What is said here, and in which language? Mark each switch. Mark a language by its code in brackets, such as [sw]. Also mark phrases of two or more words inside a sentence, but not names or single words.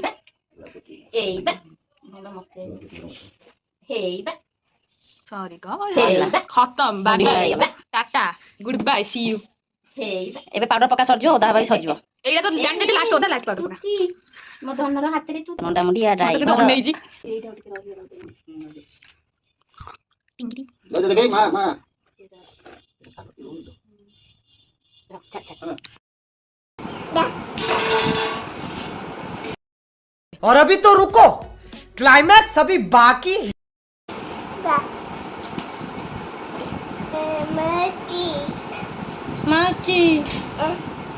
[or] ସରି ଖତମ ବାଏ ଟାଟା [en] good bye see you [or] ଏବେ ପାଉଡର ପକା ସରିଯିବ ଓଦା ହବା ସରିଯିବ ଏଇଟା ତ ଜାଣିଦେଲି ଲାଷ୍ଟ ଓଦା ଲାଷ୍ଟ ପାଉଡର ମୋ ଧନର ହାତରେ ନଣ୍ଡା ମୁଣ୍ଡିଆ ଡ୍ରାଇଭର ଅନେଇଛି ଏଇଟା ଟିକେ ରହିଗଲା ଟିଙ୍ଗରି ଦେଖେ ମା [hi] और अभी तो रुको क्लाइमैक्स अभी बाकी है माची